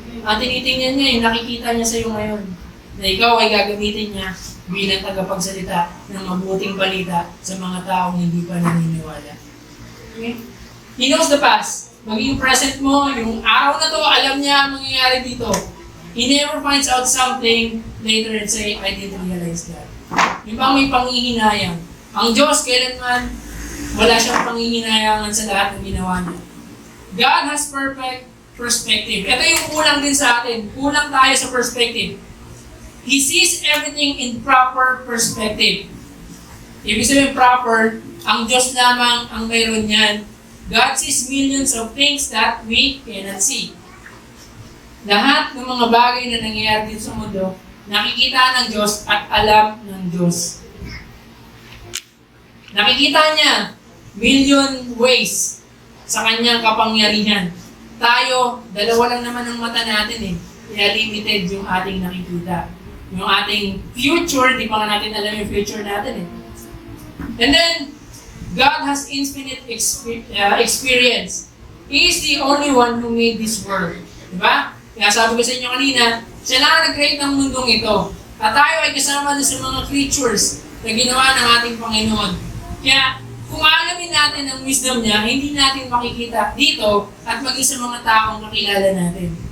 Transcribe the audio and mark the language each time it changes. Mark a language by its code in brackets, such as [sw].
[tl] Tinitingnan niya yung nakikita niya sa iyo ngayon. Na ikaw ay gagamitin niya bilang tagapagsalita ng mabuting balita sa mga taong hindi pa naniniwala. Okay? [en] He knows the past. [tl] Maging present mo, yung araw na to, alam niya ang mangyayari dito. [en] He never finds out something later and say, I didn't realize that. [tl] Yung bang may panghihinayang. Ang Diyos, kailanman, wala siyang panghihinayangan sa lahat ng ginawa niya. [en] God has perfect perspective. [tl] Ito yung kulang din sa atin. Kulang tayo sa perspective. [en] He sees everything in proper perspective. [tl] Ibig sabihin proper, ang Diyos lamang ang mayroon yan. [en] God sees millions of things that we cannot see. [tl] Lahat ng mga bagay na nangyayari dito sa mundo, nakikita ng Diyos at alam ng Diyos. Nakikita niya million ways sa kanyang kapangyarihan. Tayo, dalawa lang naman ang mata natin eh. Kaya limited yung ating nakikita. Yung ating future, di pa nga natin alam yung future natin eh. [en] And then, God has infinite experience. He is the only one who made this world. [tl] Diba? Kaya sabi ko sa inyo kanina, siya lang ang nag-create ng mundong ito. At tayo ay kasama na sa mga creatures na ginawa ng ating Panginoon. Kaya, kung aalamin natin ang wisdom niya, hindi natin makikita dito at maging sa mga taong kakilala natin.